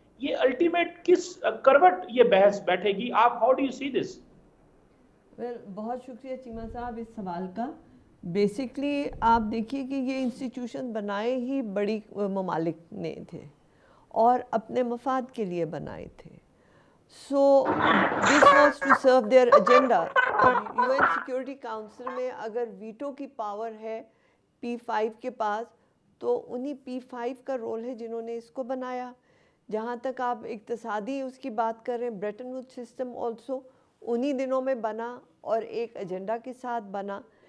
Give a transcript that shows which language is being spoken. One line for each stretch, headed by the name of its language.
Urdu: یہ الٹیمیٹ کس کروٹ یہ بحث بیٹھے گی؟ آپ
English: How do you see this?
Urdu: بہت شکریہ چیمہ صاحب اس سوال کا. بیسکلی آپ دیکھیے کہ یہ انسٹیٹیوشن بنائے ہی بڑی ممالک نے تھے اور اپنے مفاد کے لیے بنائے تھے.
English: So this was to serve their agenda.
Urdu: UN Security Council میں اگر ویٹو کی پاور ہے P5 کے پاس، تو انہی P5 کا رول ہے جنہوں نے اس کو بنایا. جہاں تک آپ اقتصادی اس کی بات کر رہے ہیں، بریٹن ووڈ سسٹم آلسو انہی دنوں میں بنا اور ایک ایجنڈا کے ساتھ بنا.